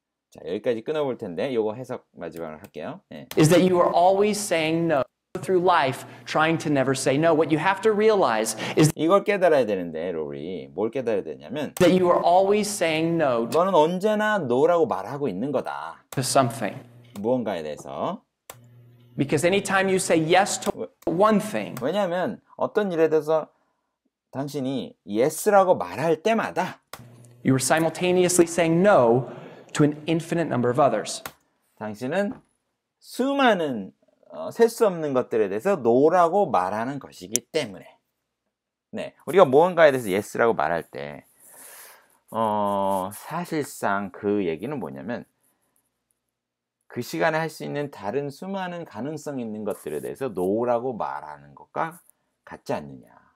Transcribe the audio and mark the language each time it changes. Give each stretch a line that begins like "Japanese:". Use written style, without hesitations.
Korean: 자, 여기까지 끊어볼 텐데 요거 해석 마지막으로 할게요. 네.
English: Is that you are always saying no through life trying to never say no. What you have to realize is
Korean: 이걸 깨달아야 되는데 로리 뭘 깨달아야 되냐면
English: that you are always saying no
Korean: 너는 언제나 no라고 말하고 있는 거다.
English: to something.
Korean: 무언가에 대해서.
English: Because anytime you say yes to one thing.
Korean: 왜냐하면 어떤 일에 대해서 당신이 yes라고 말할 때마다
English: You are simultaneously saying no to an infinite number of others.
Korean: 당신은 수많은 셀 수 없는 것들에 대해서 no라고 말하는 것이기 때문에. 네, 우리가 무언가에 대해서 yes라고 말할 때 사실상 그 얘기는 뭐냐면 그 시간에 할 수 있는 다른 수많은 가능성 있는 것들에 대해서 no라고 말하는 것과 같지 않느냐.